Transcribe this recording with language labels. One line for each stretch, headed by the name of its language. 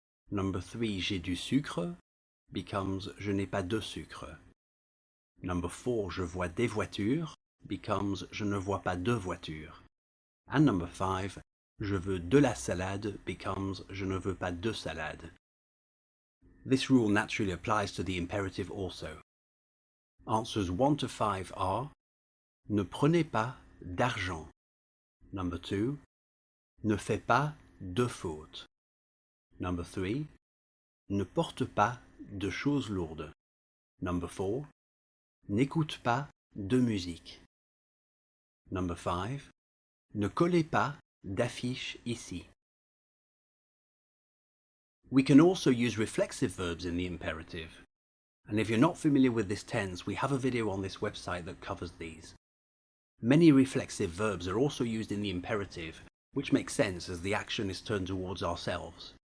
English: Number 3,
French: j'ai du sucre
English: becomes
French: je n'ai pas de sucre.
English: Number 4,
French: je vois des voitures
English: becomes
French: je ne vois pas de voitures.
English: And number 5,
French: je veux de la salade
English: becomes
French: je ne veux pas de salade.
English: This rule naturally applies to the imperative also. Answers 1 to 5 are:
French: ne prenez pas d'argent.
English: Number 2,
French: ne fais pas de fautes.
English: Number 3,
French: ne porte pas de choses lourdes.
English: Number 4,
French: n'écoute pas de musique.
English: Number 5,
French: ne collez pas d'affiches ici.
English: We can also use reflexive verbs in the imperative. And if you're not familiar with this tense, we have a video on this website that covers these. Many reflexive verbs are also used in the imperative, which makes sense as the action is turned towards ourselves.